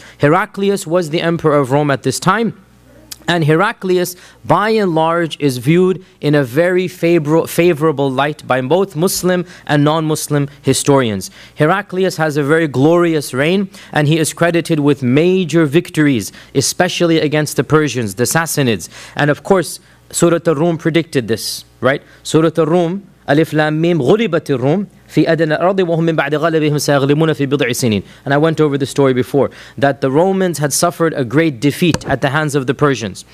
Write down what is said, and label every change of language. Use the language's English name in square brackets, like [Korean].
[English] Heraclius was the emperor of Rome at this time. And Heraclius, by and large, is viewed in a very favorable light by both Muslim and non-Muslim historians. Heraclius has a very glorious reign, and he is credited with major victories, especially against the Persians, the Sassanids. And of course, Surah Ar-Rum predicted this, right? [Arabic] Surah Ar-Rum, Alif Lam Mim, غُلِبَتِ الرُّومِ فِي أَدْنَى الْأَرْضِ وَهُمْ مِنْ بَعْدِ غَلَبِهِمْ سَيَغْلِبُونَ فِي بِضْعِ سِنِينَ. [English] And I went over the story before, that the Romans had suffered a great defeat at the hands of the Persians.